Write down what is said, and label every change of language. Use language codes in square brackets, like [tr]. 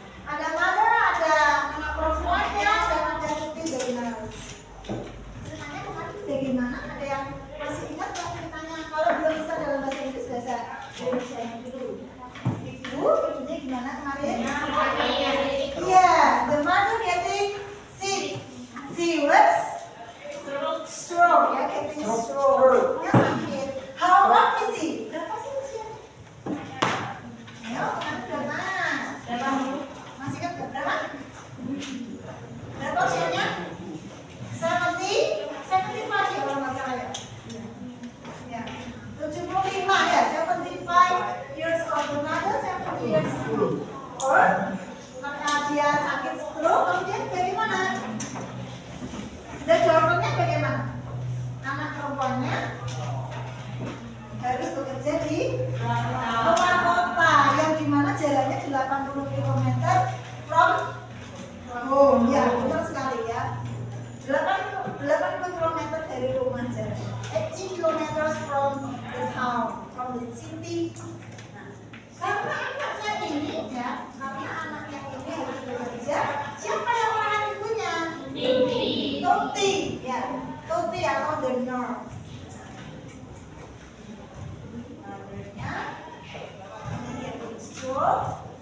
[id] Ada mother, ada anak perempuannya, dan ada Tuti the nurse. Ceritanya kemarin bagaimana? Ada yang masih ingat nggak ceritanya? Kalau belum bisa dalam bahasa Inggris, bahasa Indonesia yang dulu. Ibunya gimana kemarin? [en] Iya, the mother getting sick. She was stroke, ya, getting stroke. [id] Ya, sakit. [en] How old is he? [id] Berapa sih usianya? Ayo, berapa? Masih kan berapa? Berapa usianya? 75 ya kalau nggak salah ya. Ya, 75 ya, [en] 75 years old. Another 70 years old. [id] Karena dia sakit stroke, kemudian bagaimana? Dan jawabannya bagaimana? Anak perempuannya harus bekerja di luar kota, yang dimana jaraknya 80 km [en] from home. [id] Ya, benar sekali ya. 80 km dari rumah jarak. [en] 80 km from the town, from the city. [id] Nah, karena anaknya ini ya, karena anaknya ini harus bekerja, siapa yang merawat ibunya? Tuti, ya, Tuti atau the nurse. Mothernya, ini dia stroke.